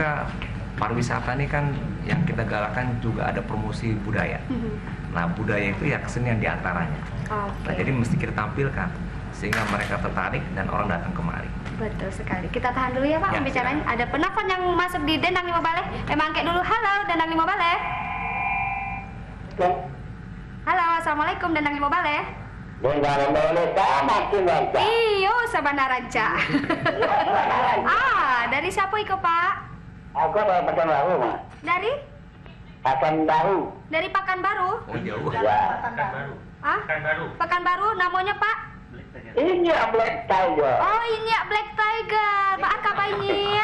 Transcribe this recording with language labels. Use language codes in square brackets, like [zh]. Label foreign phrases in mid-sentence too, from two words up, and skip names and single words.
[id] kita pariwisata ini kan yang kita galakkan juga ada promosi budaya. Nah budaya itu ya kesenian diantaranya. Nah jadi mesti kita tampilkan sehingga mereka tertarik dan orang datang kemari. Betul sekali. Kita tahan dulu ya Pak Ya, pembicaraan. silakan. Ada penelpon yang masuk di Dendang Lima Baleh. Angkat dulu. Halo Dendang Lima Baleh. Halo, assalamualaikum Dendang Lima Baleh. [min] Iyo Sabana Ranca. [id] Dari siapa itu Pak? Aku dari Pekanbaru, Mas. Dari? Pekanbaru. Dari Pekanbaru? Oh jauh. Ya. Ah? Pekanbaru namanya Pak? Ini Black Tiger. Oh ini ya Black Tiger. Pak apa ini?